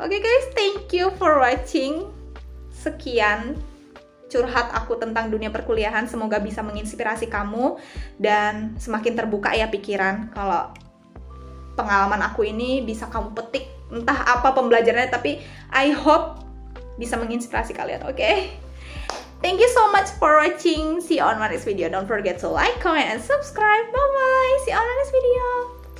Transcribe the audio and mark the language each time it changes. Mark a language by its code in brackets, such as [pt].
[en] Oke guys, thank you for watching. [id] Sekian curhat aku tentang dunia perkuliahan, semoga bisa menginspirasi kamu dan semakin terbuka ya pikiran. Kalau pengalaman aku ini bisa kamu petik, entah apa pembelajarannya, tapi [en] I hope [id] bisa menginspirasi kalian, oke? [en] Thank you so much for watching. See you on my next video. Don't forget to like, comment, and subscribe. Bye-bye. See you on my next video.